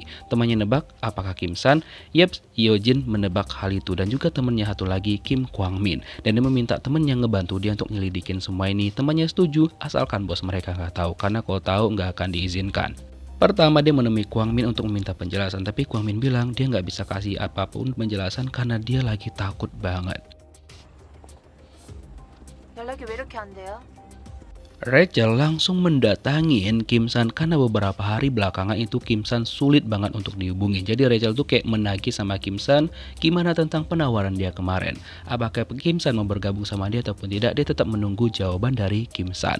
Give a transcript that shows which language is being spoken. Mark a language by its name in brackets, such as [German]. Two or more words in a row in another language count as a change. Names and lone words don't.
[Indonesian] Temannya nebak apakah Kim San? Yeps, Hyojin menebak hal itu dan juga temannya satu lagi Kim Kwang Min dan dia meminta temannya yang ngebantu dia untuk nyelidikin semua ini. Temannya setuju asalkan bos mereka nggak tahu, karena kalau tahu nggak akan diizinkan. Pertama dia menemui Kwang Min untuk meminta penjelasan, tapi Kwang Min bilang dia nggak bisa kasih apapun penjelasan karena dia lagi takut banget. [Korean] 연락이 왜 이렇게 안 돼요? [Indonesian] Rachel langsung mendatangin Kim San karena beberapa hari belakangan itu Kim San sulit banget untuk dihubungi. Jadi Rachel tuh kayak menagih sama Kim San gimana tentang penawaran dia kemarin. Apakah Kim San mau bergabung sama dia ataupun tidak, dia tetap menunggu jawaban dari Kim San.